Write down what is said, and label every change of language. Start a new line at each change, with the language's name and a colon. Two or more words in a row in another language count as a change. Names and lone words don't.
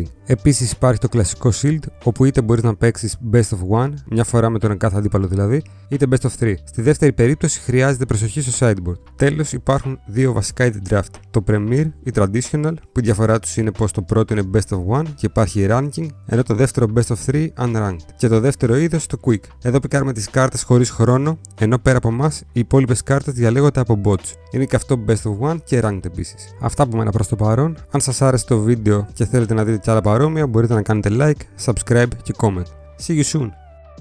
Greek: Επίσης υπάρχει το κλασικό Shield, όπου είτε μπορείς να παίξεις
English: Best of 1,
Greek: μια φορά με τον κάθε αντίπαλο δηλαδή, είτε Best of 3. Στη δεύτερη περίπτωση χρειάζεται προσοχή στο sideboard. Τέλος, υπάρχουν δύο βασικά είδη draft. Το Premier ή Traditional, που η διαφορά τους είναι πως το πρώτο είναι
English: Best of 1
Greek: και υπάρχει ranking, ενώ το δεύτερο
English: Best of 3 unranked.
Greek: Και το δεύτερο είδος το Quick. Εδώ πικάρουμε τις κάρτες χωρίς χρόνο, ενώ πέρα από εμάς οι υπόλοιπες κάρτες διαλέγονται από bots. Είναι και αυτό
English: Best of 1
Greek: και ranked επίσης. Αυτά από μένα προς το παρόν. Αν σας άρεσε το βίντεο και θέλετε να δείτε κι άλλα παρόμοια, μπορείτε να κάνετε
English: like, subscribe
Greek: και comment.
English: See you soon!